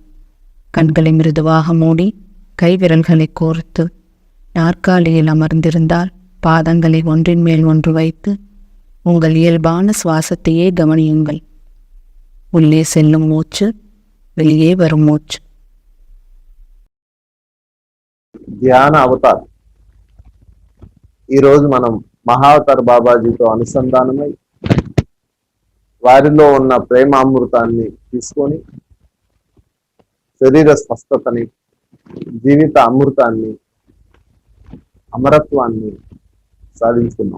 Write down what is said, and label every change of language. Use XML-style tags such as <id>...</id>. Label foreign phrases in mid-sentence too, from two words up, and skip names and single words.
<ta>கண்களை மிருதுவாக மூடி கைவிரல்களை கோர்த்து நாற்காலியில் அமர்ந்திருந்தால் பாதங்களை ஒன்றின் மேல் ஒன்று வைத்து உங்கள் இயல்பான சுவாசத்தையே கவனியுங்கள். உள்ளே செல்லும் மூச்சு, வெளியே வரும் மூச்சு.</ta> <te>ధ్యాన అవతార్. ఈరోజు మనం మహావతార్ బాబాజీతో అనుసంధానమై వారిలో ఉన్న ప్రేమామృతాన్ని తీసుకొని శరీర స్వస్థతని, జీవిత అమృతాన్ని, అమరత్వాన్ని సాధించుకున్నాం.</te>